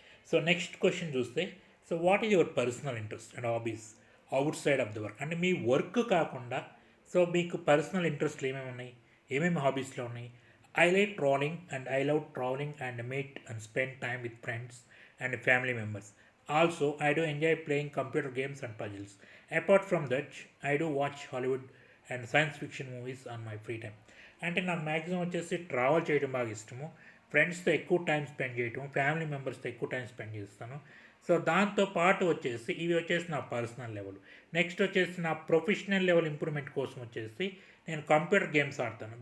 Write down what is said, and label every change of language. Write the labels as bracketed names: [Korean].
[English] So next question చూస్తే, so what is your personal interest and hobbies outside of the work? [Telugu] అంటే మీ work కాకుండా so మీకు personal ఇంట్రెస్ట్లు ఏమేమి ఉన్నాయి, ఏమేమి హాబీస్లో ఉన్నాయి? [English] I like travelling and I love travelling and meet and spend time with friends and family members. Also, I do enjoy playing computer games and puzzles. Apart from that, I do watch Hollywood and science fiction movies on my free time. [Telugu] అంటే నాకు maximum వచ్చేసి travel చేయడం బాగా ఇష్టము, ఫ్రెండ్స్తో ఎక్కువ time spend చేయటం, family మెంబర్స్తో ఎక్కువ టైం స్పెండ్ చేస్తాను. సో దాంతో పాటు వచ్చేసి ఇవి వచ్చేసి నా పర్సనల్ లెవెల్. నెక్స్ట్ వచ్చేసి నా ప్రొఫెషనల్ లెవెల్ ఇంప్రూవ్మెంట్ కోసం వచ్చేసి నేను కంప్యూటర్ గేమ్స్ ఆడతాను.